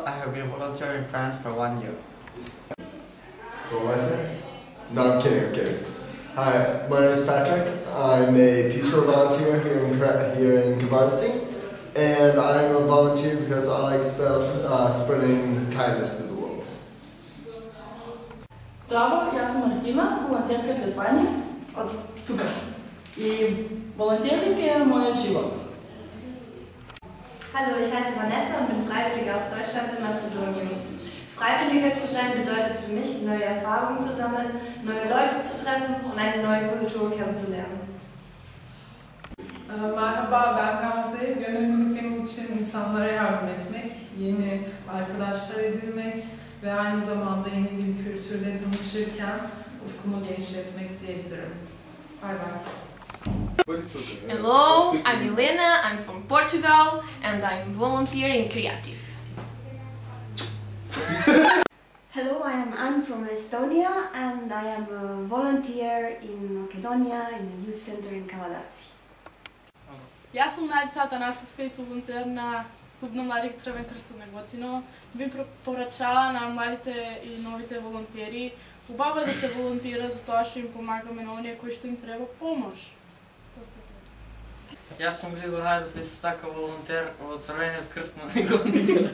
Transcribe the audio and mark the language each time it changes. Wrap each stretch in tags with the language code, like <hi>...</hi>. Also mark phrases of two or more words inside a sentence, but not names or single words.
<en>I have been volunteering in France for 1 year. So what am I saying? No, I'm kidding. Hi, my name is Patrick. I'm a Peace Corps volunteer here in Kvartci, and I'm a volunteer because I like spreading kindness to the world.</en> <sl>Zdravo, jaz sem Martina, volonterka iz Litvanije, od tukaj.</sl> <hr>I volontiranje je moj život.</hr> <de>Hallo, ich heiße Vanessa und bin Freiwillige aus Deutschland in Mazedonien. Freiwillige zu sein bedeutet für mich, neue Erfahrungen zu sammeln, neue Leute zu treffen und eine neue Kultur kennenzulernen.</de> <tr>Merhaba, ben Gamze. Gönüllülük benim için insanlara yardım etmek, yeni arkadaşlar edinmek ve aynı zamanda yeni bir kültürle tanışırken ufkumu genişletmek diyebilirim.</tr> <en>Bye bye. Hello, I'm Helena, I'm from Portugal and I'm volunteering Creative. Hello, I am Anne from Estonia and I am a volunteer in Macedonia in a youth center in Kavadaci.</en> <mk>Јас сум Најца Атанасовска и сум волонтер на Клуб на младите Црвен крст од Неготино. Би препорачала на младите и новите волонтери убаво да се волонтира затоа што им помагаме на оние кои што им треба помош. Јас сум Григор Најдов и сум така волонтер од Црвениот крст на Неготино.</mk>